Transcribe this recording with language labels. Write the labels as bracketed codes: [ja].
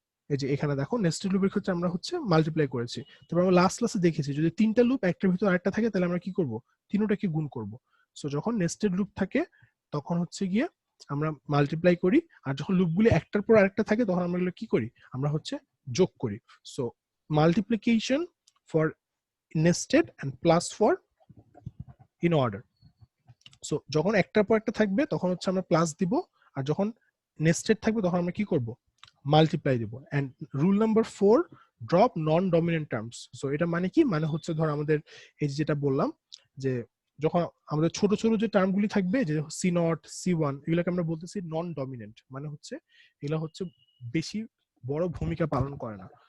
[bn] এই যে এখানে দেখো নেস্টেড লুপের ক্ষেত্রে আমরা হচ্ছে মাল্টিপ্লাই করেছি। তারপর আমরা লাস্ট ক্লাসে দেখেছি যদি তিনটা লুপ একটার ভিতর আরেকটা থাকে তাহলে আমরা কি করব, তিনটাকে গুণ করব। সো যখন নেস্টেড লুপ থাকে তখন হচ্ছে গিয়ে আমরা মাল্টিপ্লাই করি, আর যখন লুপগুলি একটার পর আরেকটা থাকে তখন আমরা এগুলো কি করি, আমরা হচ্ছে যোগ করি। [en] So multiplication for nested and plus for in order. [bn] So যখন একটার পর একটা থাকবে তখন হচ্ছে আমরা প্লাস দিব, আর যখন নেস্টেড থাকবে তখন আমরা কি করব, মাল্টিপ্লাই দিব। [en] And rule number 4, drop non dominant terms. [bn] So এটা মানে কি, মানে হচ্ছে ধর আমাদের এই যেটা বললাম যে যখন আমাদের ছোট ছোট যে টার্মগুলি থাকবে যে c0 c1 এগুলোকে আমরা বলতেছি নন ডমিনেন্ট, মানে হচ্ছে এগুলো হচ্ছে বেশি বড় ভূমিকা পালন করে না।